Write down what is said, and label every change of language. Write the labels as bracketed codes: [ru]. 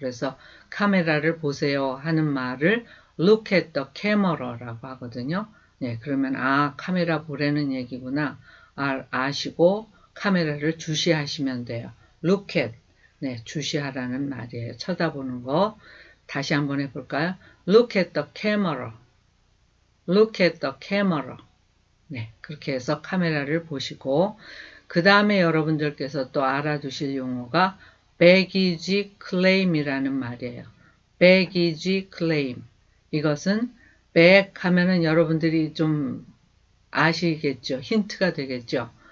[ko] 그래서 카메라를 보세요 하는 말을 [en] look at the camera [ko] 라고 하거든요. 네, 그러면 카메라 보라는 얘기구나 아시고 카메라를 주시하시면 돼요. look at, 네, 주시하라는 말이에요. 쳐다보는 거. 다시 한번 해볼까요? [en] look at the camera, look at the camera. [ko] 네, 그렇게 해서 카메라를 보시고 그 다음에 여러분들께서 또 알아두실 용어가 baggage claim이라는 말이에요. [en] baggage claim. [ko] 이것은 bag 하면은 여러분들이 좀 아시겠죠? 힌트가 되겠죠?